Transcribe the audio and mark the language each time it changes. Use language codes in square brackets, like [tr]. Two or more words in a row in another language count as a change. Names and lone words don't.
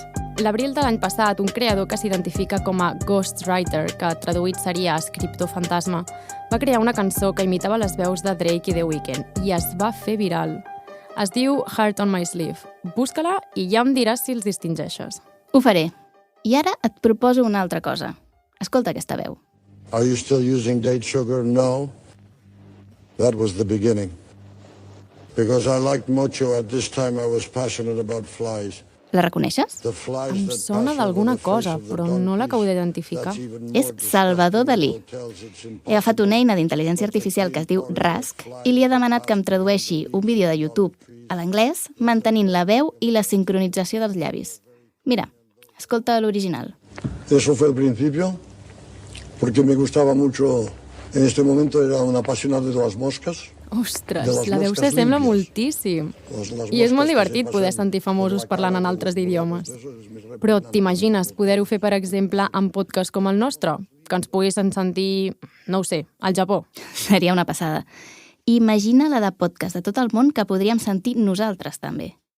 [ca] L'abril de l'any passat, un creador que s'identifica com a ghostwriter, que traduït seria escriptor fantasma, va crear una cançó que imitava les veus de Drake i The Weeknd i es va fer viral. Es diu Heart on My Sleeve. Busca-la i ja em diràs si els distingeixes. Ho faré. I ara et proposo una altra cosa. Escolta aquesta veu. [en] Are you still using date sugar? No. That was the beginning. Because I liked mocho at this time I was passionate about flies. [ca] La reconeixes? Em sona d'alguna cosa, però no l'acabo d'identificar. És Salvador Dalí. He agafat una eina d'intel·ligència artificial que es diu Rask i li he demanat que em tradueixi un vídeo de YouTube a l'anglès mantenint la veu i la sincronització dels llavis. Mira, escolta l'original. [es] Eso fue el principio, porque me gustaba mucho, en este momento era un apasionado de las moscas. [ca] Ostres, la veu s'assembla moltíssim. I és molt divertit poder sentir famosos parlant en altres idiomes. Però t'imagines poder-ho fer, per exemple, en podcasts com el nostre? Que ens poguessin sentir, no ho sé, al Japó. Seria una passada. Imagina la de podcast de tot el món que podríem sentir nosaltres també.